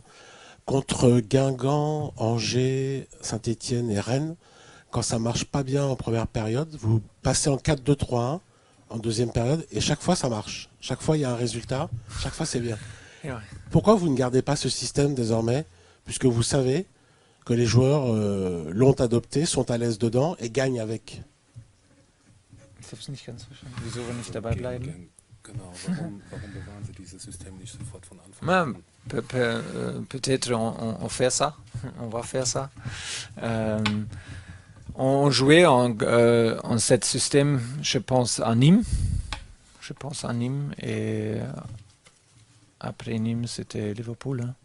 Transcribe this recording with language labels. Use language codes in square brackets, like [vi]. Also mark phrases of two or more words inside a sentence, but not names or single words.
[fr] Contre Guingamp, Angers, Saint-Etienne et Rennes, quand ça marche pas bien en première période, vous passez en 4-2-3-1 en deuxième période et chaque fois ça marche. Chaque fois il y a un résultat, chaque fois c'est bien. Ouais. Pourquoi vous ne gardez pas ce système désormais, puisque vous savez que les joueurs l'ont adopté, sont à l'aise dedans et gagnent avec? [de] Ich habe es nicht ganz verstanden. Wieso wir nicht dabei bleiben? Genau, warum bewahren Sie dieses System nicht sofort von Anfang an? [fr] Peut-être on fait ça, on va faire ça. On jouait en cet système, je pense, à Nîmes. Et après Nîmes, c'était Liverpool, hein?